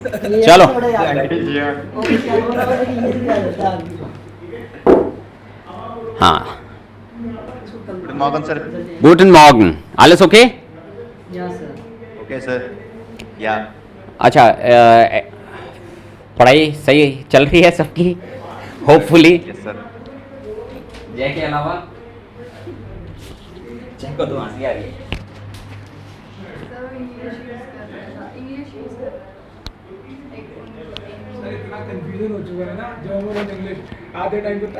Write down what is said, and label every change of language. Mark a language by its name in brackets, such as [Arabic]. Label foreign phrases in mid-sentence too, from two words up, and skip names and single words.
[Hindi] चलो हाँ [German] Guten Morgen, sir. Guten Morgen alles ओके [English] Okay, sir. Yeah. [Hindi] अच्छा पढ़ाई सही चल रही है सबकी होपफुली [English] Yes, sir. [Hindi] जय के अलावा जय को तो हंसी आ रही है इतना कंफ्यूजन हो चुका है ना जर्मन और इंग्लिश आधे टाइम पे